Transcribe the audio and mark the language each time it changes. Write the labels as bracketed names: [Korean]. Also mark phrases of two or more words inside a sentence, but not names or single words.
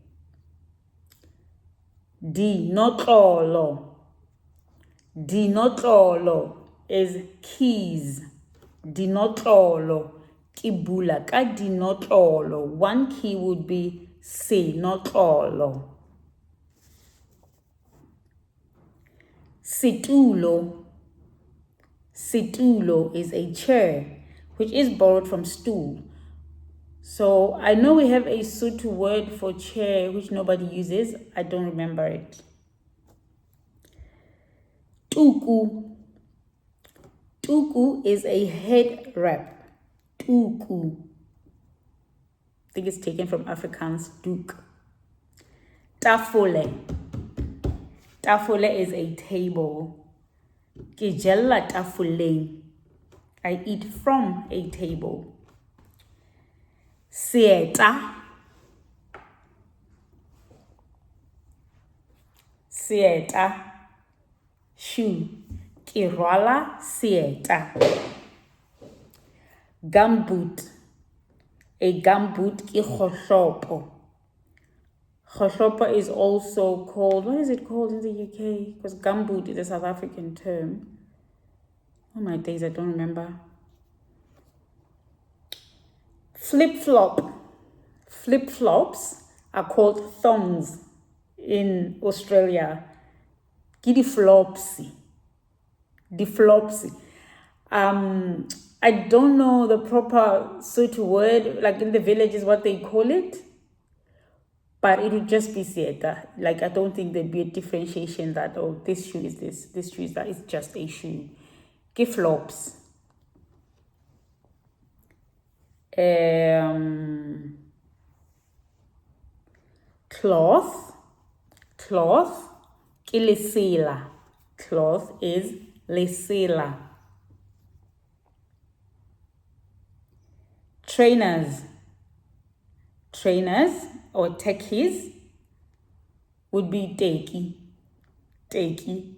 [Southern Sotho] Dinotlolo. [English] Dinotlolo is keys. [Southern Sotho] Dinotlolo. Ke bula ka dinotlolo. [English] One key would be senotlolo. [Southern Sotho] Situlo. [English] Situlo is a chair, which is borrowed from stool. So I know we have a Sotho word for chair, which nobody uses. I don't remember it. [Southern Sotho] Tuku. [English] Tuku is a head wrap. [Southern Sotho] Tuku. [English] I think it's taken from Afrikaans, [Afrikaans] doek. [English] Tafole. Tafole is a table. [Southern Sotho] Ke jella tafoleng. [English] I eat from a table. [Southern Sotho] Seeta. Seeta. Shoe. Ke rwala seeta. [English] Gumboot. A gumboot [Southern Sotho] ke kgohlopo. [English] Kgohlopo is also called, what is it called in the UK? Because gumboot is a South African term. Oh my days, I don't remember. Flip-flop. Flip-flops are called thongs in Australia. [Southern Sotho] Ke di-flopsy. Di-flopsy. [English] I don't know the proper Sotho word, like in the villages what they call it, but it would just be seeta. Like I don't think there'd be a differentiation that, oh, this shoe is this shoe is that. It's just a shoe. Ke flops. Cloth. Cloth. [Southern Sotho] Ke lesela. [English] Cloth is lesela. Trainers. Trainers or techies would be teki. [Southern Sotho] Teki.